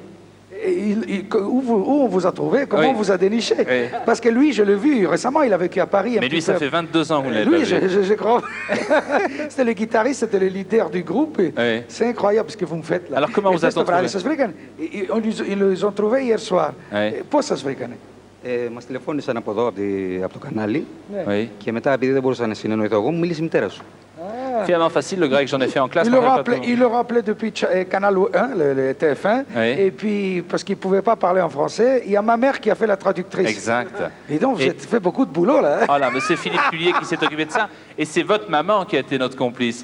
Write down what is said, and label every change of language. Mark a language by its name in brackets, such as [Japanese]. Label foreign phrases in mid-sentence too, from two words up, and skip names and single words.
[French] où on vous a trouvé, comment Oui. on vous a déniché. Oui. Parce que lui, je l'ai vu récemment, il a vécu à Paris. Mais lui, ça fait 22 ans que vous ne l'avez Lui, pas vu. je crois. C'était le guitariste, c'était le leader du groupe. et Oui. C'est incroyable ce que vous me faites là. Alors, comment vous a-t-on trouvé? Ils les ont trouvés hier soir. Oui. [Greek] Πώς σας βρήκανε? Μας τηλεφώνησαν από εδώ, από το κανάλι. [French] Oui. [Greek] Και μετά, επειδή δεν μπορούσα να συνεννοηθώ εγώ, μου μίλησε η μητέρα σου. [French] Finalement facile, le grec, j'en ai fait en classe. Il mais le on avait pas rappelait, tout. il le rappelait depuis Canal 1, le TF1, Oui. et puis parce qu'il ne pouvait pas parler en français, il y a ma mère qui a fait la traductrice. Exact. Et donc, vous Et- avez fait beaucoup de boulot là. hein. Voilà, mais c'est Philippe Cullier qui s'est occupé de ça. Et c'est votre maman qui a été notre complice.